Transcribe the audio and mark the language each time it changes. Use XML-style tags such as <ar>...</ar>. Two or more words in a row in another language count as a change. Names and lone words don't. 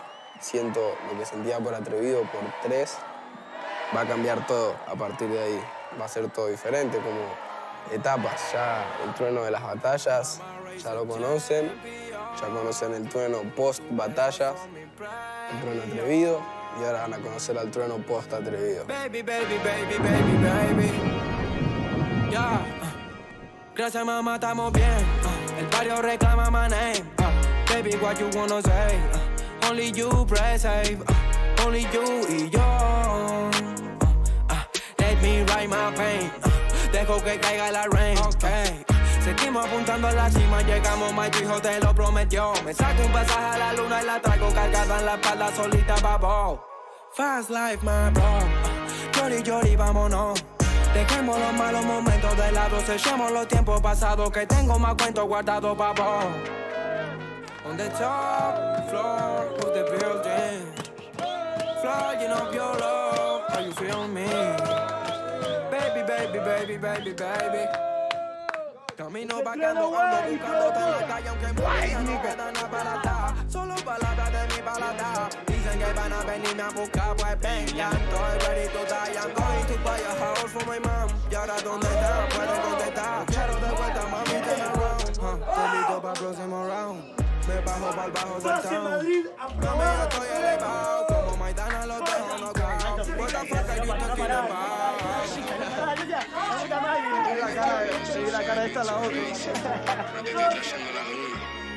<es>Siento lo que sentía por Atrevido, por 3. Va a cambiar todo a partir de ahí. Va a ser todo diferente, como etapas. Ya el trueno de las batallas, ya lo conocen. Ya conocen el trueno post-batallas, el trueno Atrevido. Y ahora van a conocer al trueno post-Atrevido.</es> <en>Baby, baby, baby, baby, baby. Yeah.</en> <es>Gracias, mamá, estamos bien. El barrio reclama</es> <en>my name. Baby, what you wanna say? Only you press save. Only you</en> <es>y yo.</es> <en>Let me write my pain.</en> <es>Dejo que caiga la rain. Okay. Seguimos apuntando a la cima, llegamos, my tu hijo te lo prometió. Me saco un pasaje a la luna y la traigo cargada en la espalda solita, babo.</es> <en>Fast life, my bro. Llori, llori,</en> <es>vámonos. Dejemos los malos momentos de lado, sellemos los tiempos pasados, que tengo más cuentos guardados, babo.</es> <en>On the top floor of the building, flying up your love, how you feel me? Baby, baby, baby, baby, baby.</en> <es>Camino vagando, ando buscándote en la calle, aunque muchas no quedan a baratar. Solo palabras de mi balada. Dicen que van a venirme a buscar, pues vengan.</es> <en>Estoy ready to die, I'm going to buy a house for my mom.</en> <es>Y ahora, ¿dónde está? Pueden contestar. Quiero de vuelta,</es> <en>mami, turn around.</en> <es>Estoy listo para el próximo round. Me bajo para el bajo del town. No me estoy elevado, como Maidana lo dejo no cao.</es> <en>What the fuck are you talking about?</en> <es>La cara de esta a la otra.</es>